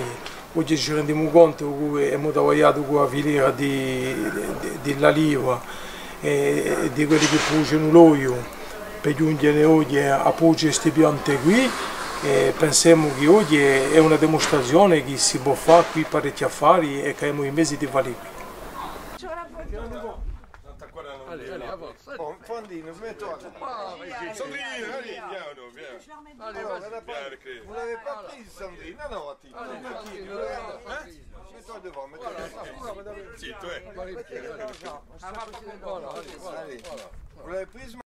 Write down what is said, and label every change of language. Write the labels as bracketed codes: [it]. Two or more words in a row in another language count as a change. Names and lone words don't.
[it] Oggi ci rendiamo conto che abbiamo lavorato con la filiera dell'oliva e di quelli che producono l'olio per giungere oggi a produrre queste piante qui, e pensiamo che oggi è una dimostrazione che si può fare qui parecchi affari e che abbiamo i mesi di fare qui. Fondino, smetto. [fr] Sandrine, allez, viens, viens. Vous l'avez pas prise, Sandrine? Non, mets-toi devant, mets-toi devant. Si, toi. Allez, vous l'avez prise?